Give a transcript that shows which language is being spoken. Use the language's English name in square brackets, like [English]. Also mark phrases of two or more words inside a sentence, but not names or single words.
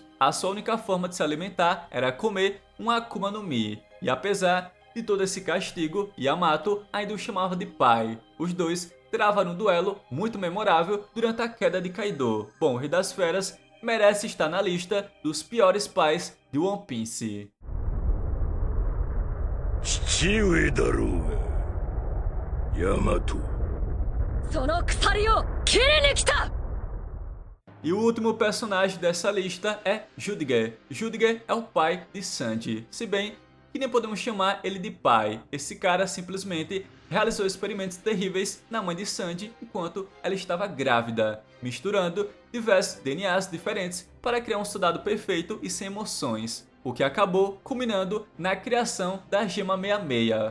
[Portuguese] A sua única forma de se alimentar era comer um Akuma no Mi, e apesar de todo esse castigo, Yamato ainda o chamava de pai. Os dois travaram um duelo muito memorável durante a queda de Kaido. Bom, o Rei das Feras merece estar na lista dos piores pais de One Piece. [Japanese] 父上だろうが、ヤマト。その鎖を切りに来た! [Portuguese] E o último personagem dessa lista é Judge. Judge é o pai de Sanji, se bem que nem podemos chamar ele de pai. Esse cara simplesmente realizou experimentos terríveis na mãe de Sanji enquanto ela estava grávida, misturando diversos DNAs diferentes para criar um soldado perfeito e sem emoções, o que acabou culminando na criação da Gema 66.